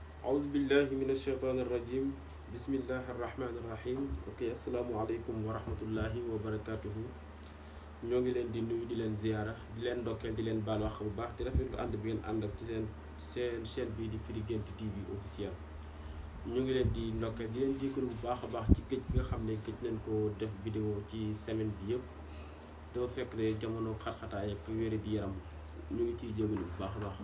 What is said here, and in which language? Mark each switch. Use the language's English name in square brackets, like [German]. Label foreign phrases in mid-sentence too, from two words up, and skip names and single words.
[Arabic] أعوذ بالله من الشيطان الرجيم بسم الله الرحمن الرحيم السلام عليكم ورحمة الله وبركاته. [Wolof] ñoo ngi leen di nuyu di leen ziyaara di leen ndokkeel di leen baal wax bu baax di rafetlu ànd bi ngeen ànd ak ci seen chaîne bii di Firi Guent TV officiel. ñu ngi leen di ndokkeel di leen jégalu bu baax a baax ci gëj gi nga xam ne gëj nañ ko def vidéo ci semaine bi yëpp dafa fekk ne jamono xat-xataay ak wéere di yaram ñu ngi ciy jégalu bu baax a baax.